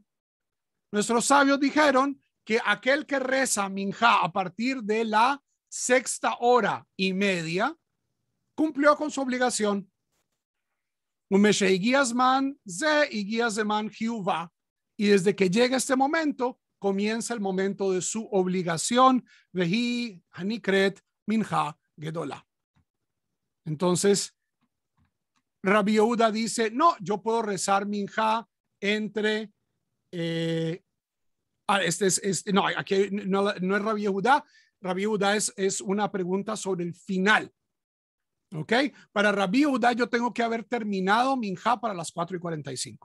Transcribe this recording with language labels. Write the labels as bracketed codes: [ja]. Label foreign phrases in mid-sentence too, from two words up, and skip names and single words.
[es] Nuestros sabios dijeron que aquel que reza Minjá a partir de la 6:30 cumplió con su obligación. Y desde que llega este momento, comienza el momento de su obligación. [he] והיא הנקראת מנחה גדולה. [es] Entonces, Rabbi Yehuda dice, no, yo puedo rezar minjá entre... no, aquí no es Rabbi Yehuda. Rabbi Yehuda es una pregunta sobre el final. ¿Ok? Para Rabbi Yehuda yo tengo que haber terminado Minjá para las 4:45.